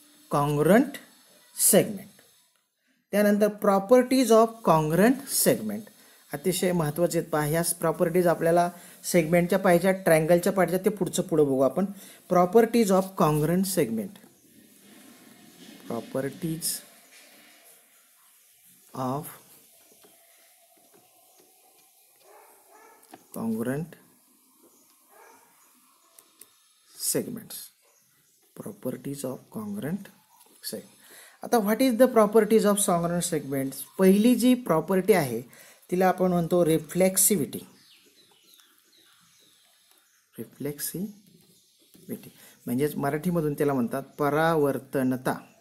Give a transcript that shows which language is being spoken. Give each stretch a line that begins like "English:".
Marathi: Congruent segment. त्यानंतर properties of congruent segment अतिशय महत्त्वाचे आहेत पहा. ह्या प्रॉपर्टीज आपल्याला सेगमेंटच्या पाहिजे, ट्रायंगलच्या पाहिजे, ते पुढे बघू आपण.
English: Properties of congruent segment. Properties of congruent segments. Properties of congruent segment. आता what is the properties of congruent segments?
Marathi: पहिली जी प्रॉपर्टी आहे तिला आपण म्हणतो रिफ्लेक्सिव्हिटी. रिफ्लेक्सिव्हिटी म्हणजेच मराठीमधून त्याला म्हणतात परावर्तनता.